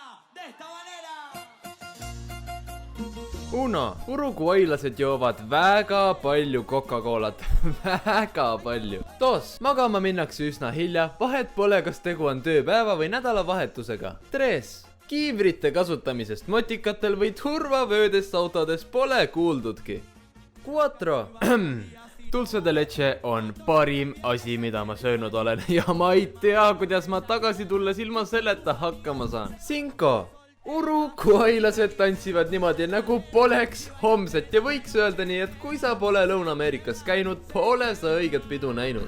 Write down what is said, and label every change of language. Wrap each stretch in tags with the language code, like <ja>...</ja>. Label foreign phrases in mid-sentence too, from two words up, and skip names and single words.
<et>Uno, uruguaylased joovad väga palju Coca-Colat, väga palju. Dos, magama minnakse üsna hilja, vahet pole, kas tegu on tööpäeva või nädalavahetusega. Tres, kiivrite kasutamisest motikatel või turvavöödest autodes pole kuuldudki. Cuatro,</et> <es>dulce de leche</es> <et>on parim asi, mida ma söönud olen ja ma ei tea, kuidas ma tagasi tulles ilma selleta hakkama saan. Cinco, uruguaylased tantsivad niimoodi, nagu poleks homset ja võiks öelda nii, et kui sa pole Lõuna-Ameerikas käinud, pole sa õiget pidu näinud.</et>